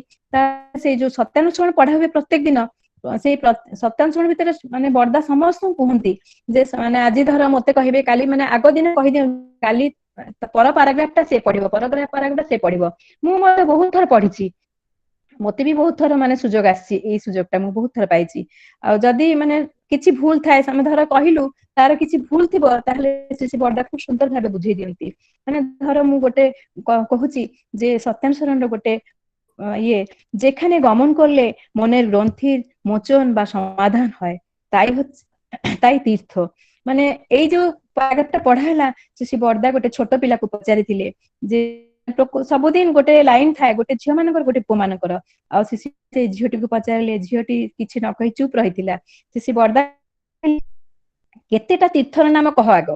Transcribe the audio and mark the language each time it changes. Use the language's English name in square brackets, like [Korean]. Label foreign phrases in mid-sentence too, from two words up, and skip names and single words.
[Odia] ତା ସେଇ ଯୋଉ ସତ୍ୟାନୁଷ୍ଠାନ ପଢା ହୁଏ ପ୍ରତ୍ୟେକ ଦିନ, ସେଇ ସତ୍ୟାନୁଷ୍ଠାନ ଭିତରେ ମାନେ ବଡଦା ସମସ୍ତଙ୍କୁ କୁହନ୍ତି ଯେ ମାନେ ଆଜି ଧର ମତେ କହିବେ, କାଲି ମାନେ ଆଗ ଦିନ କହିଦିଅନ୍ତି କାଲି ପର ପାରାଗ୍ରାଫ ଟା ସେ ପଢିବ, ପର ପାରାଗ୍ରାଫ ଟା ସେ ପଢିବ। ମୁଁ ମଧ୍ୟ ବହୁତ ଥର ପଢିଛି। ମତେ ବି ବହୁତ ଥର ମାନେ ସୁଯୋଗ ଆସିଛି, ଏଇ ସୁଯୋଗ ଟା ମୁଁ ବହୁତ ଥର ପାଇଛି। ଆଉ ଯଦି ମାନେ କିଛି ଭୁଲ ଥାଏ, ଆମେ ଧର କହିଲୁ ତାର କିଛି ଭୁଲ ଥିବ, ତାହେଲେ ଶ୍ରୀ ବଡଦା ଖୁବ ସୁନ୍ଦର ଭାବେ ବୁଝେଇ ଦିଅନ୍ତି। ମାନେ ଧର ମୁଁ ଗୋଟେ କହୁଛି [Bangla] যে সত্যানুসরণের [Odia] ଗୋଟେ [Bangla] ইয়ে, যেখানে গমন করলে মনের গ্রন্থির মোচন বা সমাধান হয়, তাই তীর্থ। [Odia] ମାନେ ଏଇ ଯୋଉ ପାରାଗ୍ରାଫଟା ପଢା ହେଲା, ଶ୍ରୀ ବଡଦା ଗୋଟେ ଛୋଟ ପିଲାକୁ ପଚାରିଥିଲେ ଯେ ସବୁଦିନ ଗୋଟେ ଲାଇନ ଥାଏ, ଗୋଟେ ଝିଅ ମାନଙ୍କର ଗୋଟେ ପୁଅ ମାନଙ୍କର। ଆଉ ସେ ଝିଅଟିକୁ ପଚାରିଲେ, ଝିଅଟି କିଛି ନ କହି ଚୁପ ରହିଥିଲା। ଶ୍ରୀ ବଡଦା କେତେଟା ତୀର୍ଥର ନାମ କହ ଆଗ।